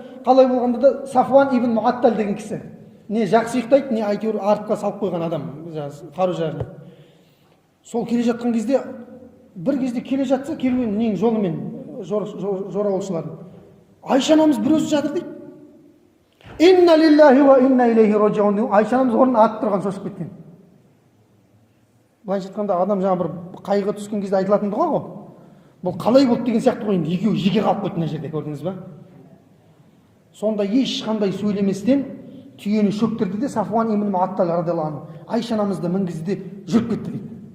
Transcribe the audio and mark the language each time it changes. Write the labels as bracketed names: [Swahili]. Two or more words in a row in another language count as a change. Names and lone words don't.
[Kazakh] Қалай болғанда да Сафуан ибн Муаттал деген кісі. Не жақсы ұйықтайды, не әйтеуір артқа салып қойған адам қару-жарағын. Сол келе жатқан кезде, бір кезде келе жатса, керуеннің жолымен жоралаушылардың. Айша анамыз бір өзі жатыр дейді. [Arabic] إنا لله وإنا إليه راجعون [Kazakh] деп Айша анамыз орнынан атып тұрған, шошып кеткен. Былайша айтқанда адам жаңа бір қайғы түскен кезде айтылатын дұға ғой. Бұл қалай болды деген сияқты ғой, енді екеуі жеке қалып қойды мына жерде, көрдіңіз ба? Сонда ешқандай сөйлеместен түйені шөктірді де Сафуан ибн Муаттал [Arabic] رضي الله عنه [Kazakh] Айша анамызды мінгізді де жүріп кетті дейді.